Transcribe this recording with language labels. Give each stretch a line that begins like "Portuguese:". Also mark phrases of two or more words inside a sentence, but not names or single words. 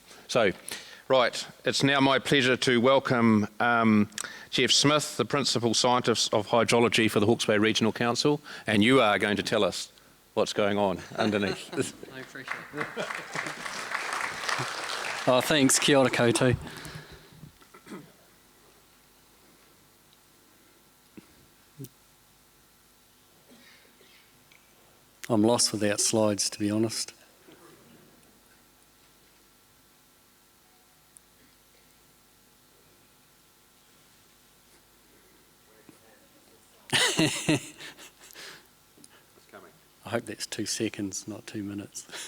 English: So, right, it's now my pleasure to welcome Jeff Smith, the Principal Scientist of Hydrology for the Hawke's Bay Regional Council, and you are going to tell us what's going on underneath. I appreciate it. Oh, thanks.
Māori: Kia ora koutou.
English: I'm lost without slides, to be honest. I hope that's 2 seconds, not 2 minutes.